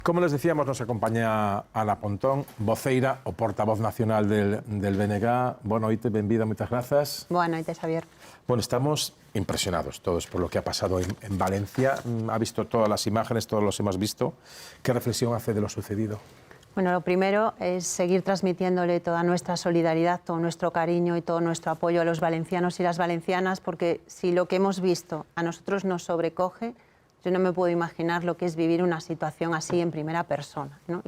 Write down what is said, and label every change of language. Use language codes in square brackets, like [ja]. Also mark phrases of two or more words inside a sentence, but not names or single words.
[es] Como les decíamos, nos acompaña Ana Pontón, voceira o portavoz nacional del BNG. [gl] Boa noite, benvida, moitas grazas. Boa noite, Xavier. [es] Bueno, estamos impresionados todos por lo que ha pasado en Valencia. Ha visto todas las imágenes, todos los hemos visto. ¿Qué reflexión hace de lo sucedido? Bueno, lo primero es seguir transmitiéndole toda nuestra solidaridad, todo nuestro cariño y todo nuestro apoyo a los valencianos y las valencianas, porque si lo que hemos visto a nosotros nos sobrecoge, yo no me puedo imaginar lo que es vivir una situación así en primera persona, ¿no?